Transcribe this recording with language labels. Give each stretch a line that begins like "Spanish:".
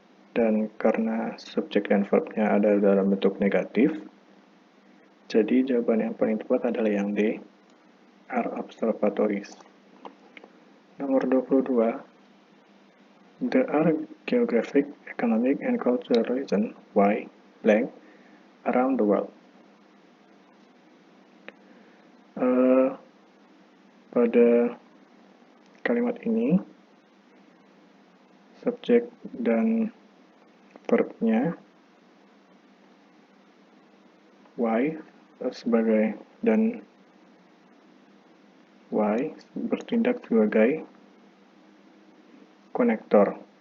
Indonesian: Dan karena subjek dan verbnya ada dalam bentuk negatif, jadi jawaban yang paling tepat adalah yang D,
English: are observatories.
Indonesian: Nomor 22,
English: there are geographic, economic, and cultural reasons why blank around the world.
Indonesian: Pada kalimat ini, subjek dan verbnya why sebagai dan why bertindak sebagai konektor.